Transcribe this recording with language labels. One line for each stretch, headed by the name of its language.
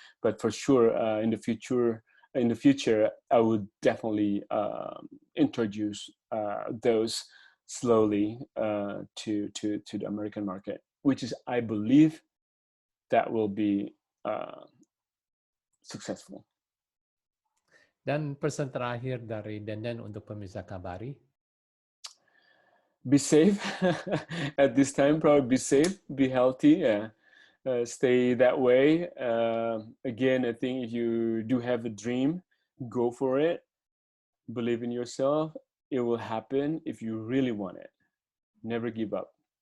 English: But for sure, in the future, I would definitely introduce those slowly to the American market, which is, I believe, that will be successful.
Indonesian: Dan pesan terakhir dari Denden untuk pemirsa Kabari?
English: Be safe at this time. Probably be safe, be healthy. Yeah. Stay that way. Again, I think if you do have a dream, go for it. Believe in yourself. It will happen if you really want it. Never give up.